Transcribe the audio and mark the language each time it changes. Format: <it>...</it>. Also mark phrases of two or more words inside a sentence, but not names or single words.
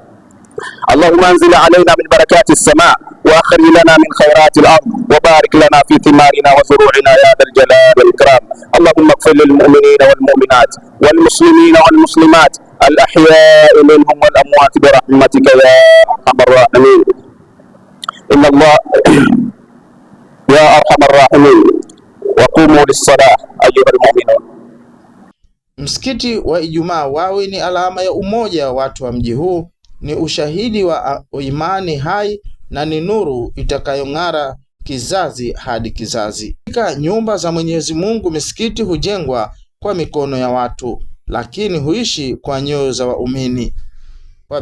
<ar>اللهم انزل علينا من بركات السماء واخرج لنا من خيرات الارض وبارك لنا في ثمارنا وزروعنا يا ذا الجلال والاكرام اللهم اغفر للمؤمنين والمؤمنات والمسلمين والمسلمات الاحياء منهم والاموات برحمتك يا ارحم الراحمين ان الله يا ارحم الراحمين وقوموا للصلاه ايها المؤمنون.</ar> <sw>Msikiti wa Ijumaa Wawi ni alama ya umoja wa watu wa mji huu, ni ushahidi wa imani hai na ni nuru itakayong'ara kizazi hadi kizazi. Katika nyumba za Mwenyezi Mungu, misikiti hujengwa kwa mikono ya watu, lakini huishi kwa nyoyo za waumini.</sw>